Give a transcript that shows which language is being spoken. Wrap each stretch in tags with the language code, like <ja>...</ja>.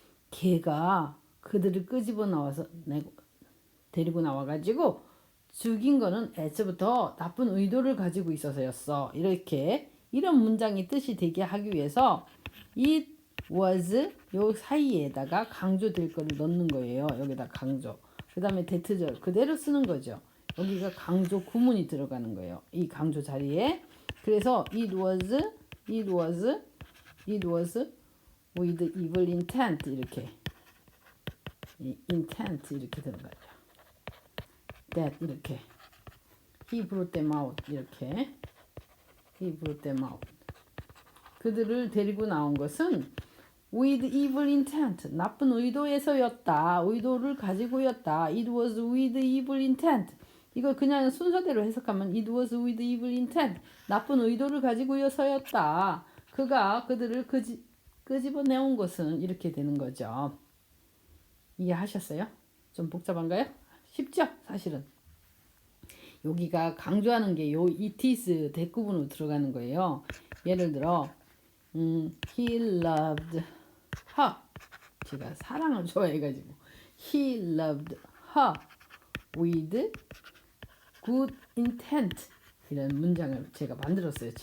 <ko>걔가 그들을 끄집어 나와서 데리고 나와가지고 죽인 거는 애초부터 나쁜 의도를 가지고 있어서였어. 이런 문장이 뜻이 되게 하기 위해서 it was 요 사이에다가 강조될 거를 넣는 거예요. 여기다 강조. 그 다음에 대트절 그대로 쓰는 거죠. 여기가 강조 구문이 들어가는 거예요. 이 강조 자리에. 그래서</ko> <en>it was with evil intent 이렇게 intent</en> <ko>이렇게 들어가죠.</ko> <en>that 이렇게 he brought them out 이렇게 he brought them out</en> <ko>그들을 데리고 나온 것은</ko> <en>with evil intent</en> <ko>나쁜 의도에서였다. 의도를 가지고였다.</ko> <en>it was with evil intent</en> <ko>이걸 그냥 순서대로 해석하면</ko> <en>it was with evil intent</en> <ko>나쁜 의도를 가지고서였다. 그가 그들을 끄집어내온 것은 이렇게 되는 거죠. 이해하셨어요? 좀 복잡한가요? 쉽죠? 사실은 여기가 강조하는 게 요 it is 대구문으로 들어가는 거예요. 예를 들어 he loved her 제가 사랑을 좋아해가지고</ko> <en>he loved her with good intent</en> <ko>이런 문장을 제가 만들었어요.</ko>